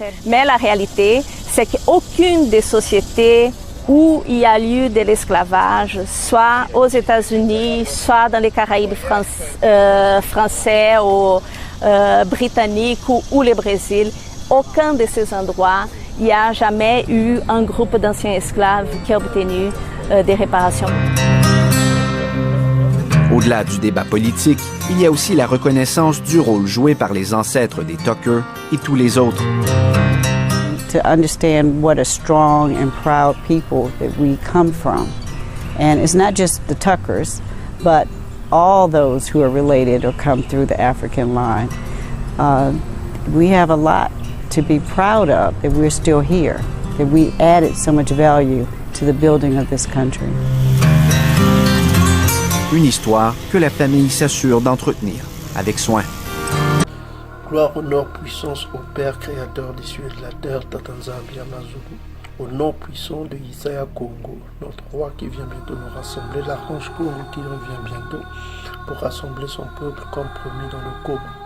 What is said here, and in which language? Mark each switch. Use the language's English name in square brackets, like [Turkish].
[French] Mais la réalité, c'est qu'aucune des sociétés où il y a lieu de l'esclavage, soit aux États-Unis, soit dans les Caraïbes français ou britanniques ou le Brésil, aucun de ces endroits, il n'y a jamais eu un groupe d'anciens esclaves qui a obtenu des réparations. Au-delà du débat politique, il y a aussi la reconnaissance du rôle joué par les ancêtres des Tucker et tous les autres. [English] To understand what a strong and proud people that we come from. And it's not just the Tuckers, but all those who are related or come through the African line. We have a lot to be proud of, that we're still here, that we added so much value to the building of this country. [French] Une histoire que la famille s'assure d'entretenir avec soin. Gloire, honneur, puissance au Père créateur des cieux et de la terre, Tatanzambia Mazulu, au nom puissant de Isaiah Congo, notre roi qui vient bientôt nous rassembler, l'archange Congo qui revient bientôt pour rassembler son peuple comme promis dans le coma.